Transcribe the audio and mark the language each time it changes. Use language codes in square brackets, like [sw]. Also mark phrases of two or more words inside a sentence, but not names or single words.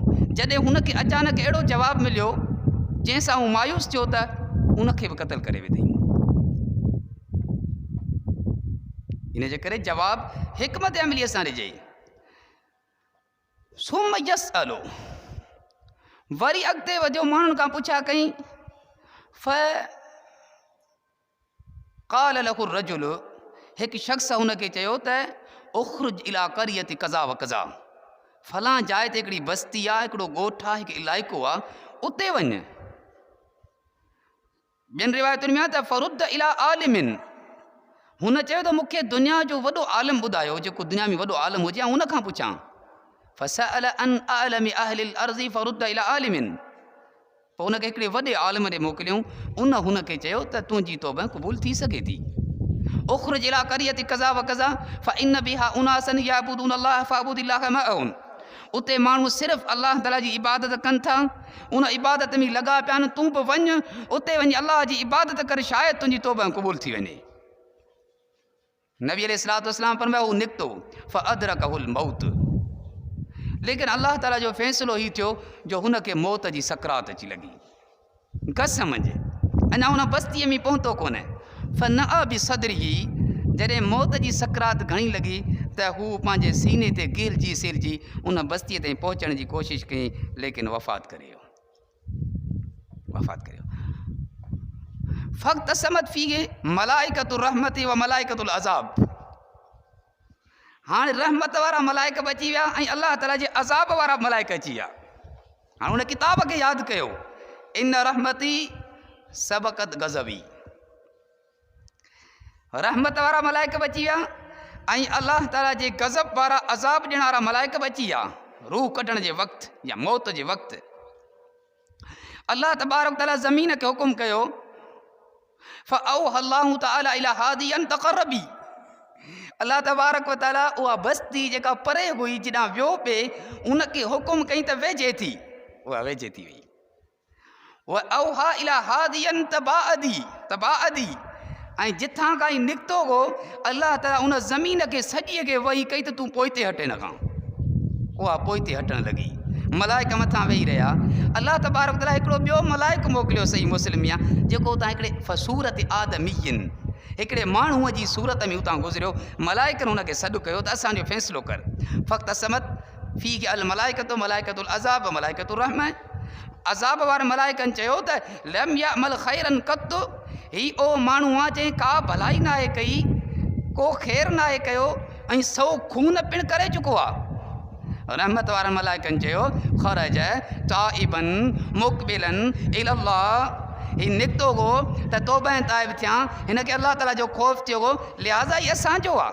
[sd] जॾहिं हुनखे अचानक अहिड़ो जवाबु मिलियो जंहिंसां हू मायूस थियो त उनखे बि क़तल करे विधईं। इन जे करे जवाबु हिकमत अमली सां ॾिजे। [ar] ثم يسأل, [sd] वरी अॻिते वधियो, माण्हुनि खां पुछा कई। [ar] فقال له رجل, [sd] हिकु शख़्स हुनखे चयो त [ar] اخرج إلى قرية كذا وكذا, [sd] फलां जाइ ते हिकिड़ी बस्ती आहे, हिकिड़ो ॻोठु आहे, हिकु इलाइक़ो आहे, उते वञ। ॿियनि रिवायतुनि में आहे त [ar] فرد إلى عالم, [sd] हुन चयो त मूंखे दुनिया जो वॾो आलिम ॿुधायो, जेको दुनिया में वॾो आलिम हुजे, हुन खां पुछां। [ar] فسأل عن أعلم أهل الأرض فرد إلى عالم, [sd] पोइ हुनखे हिकिड़े वॾे आलिम ॾे मोकिलियऊं। उन हुनखे चयो त तुंहिंजी तौबा क़बूल थी सघे थी। [ar] اخرج إلى قرية كذا وكذا فإن بها أناسا يعبدون الله فاعبد الله معهم, [sd] उते माण्हू सिर्फ़ु अल्लाह ताला जी इबादत कनि था, उन इबादत में लॻा पिया आहिनि। तूं बि वञ, उते वञी अल्लाह जी इबादत कर, शायदि तुंहिंजी तौबा क़बूल थी वञे। नबी अलैहिस्सलातु वस्सलाम फरमायो हू निकितो, [ar] فأدركه الموت, [sd] लेकिन अल्लाह ताला जो फ़ैसिलो ही थियो जो हुनखे मौत जी सकरात अची लॻी। कसम जे अञा हुन बस्तीअ में पहुतो कोन्हे। [ar] فنأى بصدره, [sd] जॾहिं मौत जी सकरात घणी लॻी त हू पंहिंजे सीने ते गिरजी सिरजी उन बस्तीअ ताईं पहुचण जी कोशिशि कई, लेकिन वफ़ात करे वियो। [ar] فاختصمت فيه ملائكة الرحمة وملائكة العذاب, [sd] हाणे रहमत वारा मलाइक बची विया ऐं अल्लाह ताला जे अज़ाब वारा मलाइक अची विया। हाणे हुन किताब खे यादि कयो, [ar] إن رحمتي سبقت غضبي, [sd] रहमत वारा मलाइक बची विया ऐं अल्लाह ताला जे गज़ब वारा अज़ाब ॾियण वारा मलाइक बची विया। रूह कढण जे वक़्तु या मौत जे वक़्तु अल्लाह तबारक ताला ज़मीन खे हुकुम कयो, [ar] فأوحى الله تعالى إلى هذه تقربي, [sd] अल्लाह तबारक व ताला उहा बस्ती जेका परे हुई जिॾां वियो पिए उनखे हुकुम कई त वेझे थी, उहा वेझे थी वई। [ar] وأوحى إلى هذه تباعدي, [sd] ऐं जिथां खां ई निकितो हो अल्लाह ताला उन ज़मीन खे सॼीअ खे वही कई त तूं पोइते हटे न खां, उहा पोइते हटणु लॻी। मलाइक मथां वेही रहिया। अल्लाह तबारक ताला हिकिड़ो ॿियो मलाइक मोकिलियो, सही मुस्लिम में आहे, जेको उतां हिकिड़े [ar] صورة آدمي, [sd] हिकिड़े माण्हूअ जी सूरत में उतां गुज़रियो। मलाइकनि हुनखे सॾु कयो त असांजो फ़ैसिलो कर। [ar] فاختصمت فيه الملائكة ملائكة العذاب ملائكة الرحمة. [sd] अज़ाब वारे मलाइकनि चयो त [ar] لم يعمل خيرا قط, [sd] ही ओ माण्हू आहे जंहिं का भलाई नाहे कई, को ख़ैर नाहे कयो ऐं सौ खून पिणु करे चुको आहे। रहमत वारनि मलाइकनि चयो [ar] خرج تائبا مقبلا إلى الله, [sd] ही निकितो हो त तौबा ऐं ताइब थिया, हिन खे अलाह ताला जो ख़ौफ़ थियो हो, लिहाज़ा ही असांजो आहे।